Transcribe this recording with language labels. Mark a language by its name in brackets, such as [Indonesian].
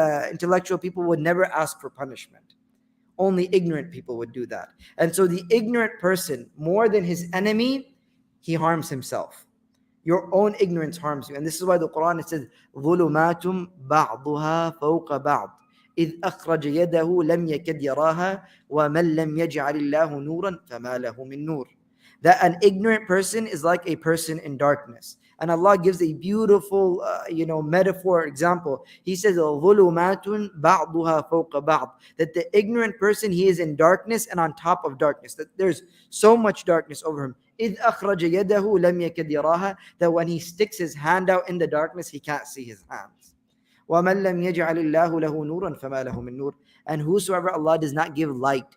[English] Intellectual people would never ask for punishment. Only ignorant people would do that. And so the ignorant person, more than his enemy, he harms himself. Your own ignorance harms you. And this is why the Quran, it says, [Arabic] ظُلُمَاتٌ بَعْضُهَا فَوْقَ بَعْضٍ إِذْ أَخْرَجَ يَدَهُ لَمْ يَكَدْ يَرَاهَا وَمَنْ لَمْ يَجْعَلِ اللَّهُ نُورًا فَمَا لَهُ مِن نُور. [English] That an ignorant person is like a person in darkness. And Allah gives a beautiful, metaphor example. He says, [Arabic] ظُلُمَاتٌ بَعْضُهَا فَوْقَ بَعْضٍ. [English] That the ignorant person, he is in darkness and on top of darkness. That there's so much darkness over him. [Arabic] إِذْ أَخْرَجَ يَدَهُ لَمْ يَكَدْ يَرَاهَا. [English] That when he sticks his hand out in the darkness, he can't see his hands. [Arabic] وَمَنْ لَمْ يَجْعَلِ اللَّهُ لَهُ نُورًا فَمَا لَهُ مِن نُور. [English] And whosoever Allah does not give light.